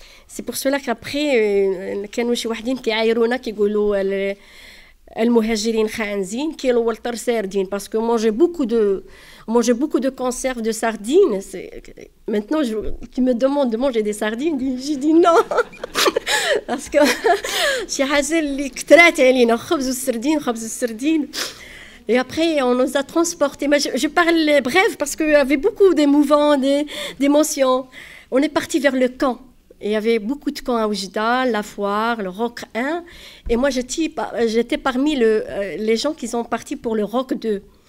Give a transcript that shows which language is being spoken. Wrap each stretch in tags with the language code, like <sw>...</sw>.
<fr>C'est pour cela qu'après,</fr> <ar>كانوا شي وحدين كيعايرونا كيقولوا المهاجرين خانزين كيلو والطر سردين</ar> <fr>parce que manger beaucoup de conserves de sardines. Maintenant, tu me demandes de manger des sardines, j'ai dit non. Parce que</fr> <ar>شي حاجة اللي كثرات علينا خبز السردين.</ar> <fr>Et après, on nous a transportés. Mais je parle bref parce qu'il y avait beaucoup d'émouvants, d'émotions. On est parti vers le camp. Et il y avait beaucoup de camps à Oujda, la Foire, le Roc 1. Et moi, j'étais parmi les gens qui sont partis pour le Roc 2.</fr>